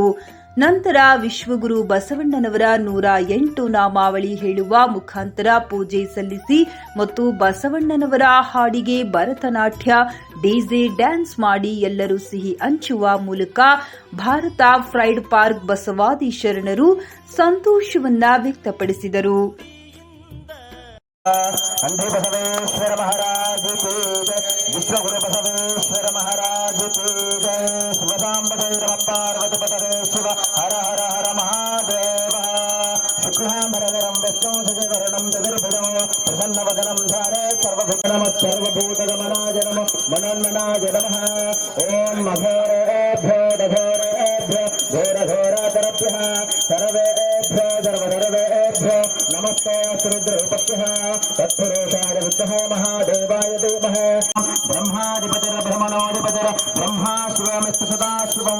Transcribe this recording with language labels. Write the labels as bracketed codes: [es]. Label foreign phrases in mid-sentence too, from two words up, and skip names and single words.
[kn] ನಂತರ ವಿಶ್ವಗುರು ಬಸವಣ್ಣನವರ 108 ನಾಮಾವಳಿ ಹೇಳುವ ಮುಖಾಂತರ ಪೂಜೆ ಸಲ್ಲಿಸಿ ಮತ್ತು ಬಸವಣ್ಣನವರ ಹಾಡಿಗೆ ಭರತನಾಟ್ಯ ಡಿಜೆ ಡ್ಯಾನ್ಸ್ ಮಾಡಿ ಎಲ್ಲರೂ ಸಿಹಿ ಹಂಚುವ ಮೂಲಕ ಭಾರತ ಫ್ರೈಡ್ ಪಾರ್ಕ್ ಬಸವಾದಿ ಶರಣರು ಸಂತೋಷವನ್ನ ವ್ಯಕ್ತಪಡಿಸಿದರು. [hi] अंधे बसवेश्वर महाराज की जय, विश्वगुरु बसवेश्वर महाराज की जय। [sa] शिवसाम्बते नमः पार्वतीपतये शिव हर हर हर महादेव। शुक्लाम्बरधरं विष्णुं शशिवर्णं चतुर्भुजं प्रसन्नवदनं ध्याये सर्वभूतगमनाय नमः मनोन्मनाय नमः। ॐ अघोरेभ्यो दघोरेभ्यो घोरघोरातरभ्यः सर्वेभ्यो सर्वधर्वेभ्यो नमस्ते श्रीरुद्ररूपभ्यः तत्पुरुषाय विद्महे महादेवाय धीमहि ब्रह्माधिपतिर्ब्रह्मणोऽधिपतिः ब्रह्मा शिवमिस्तु सदा शिवम्।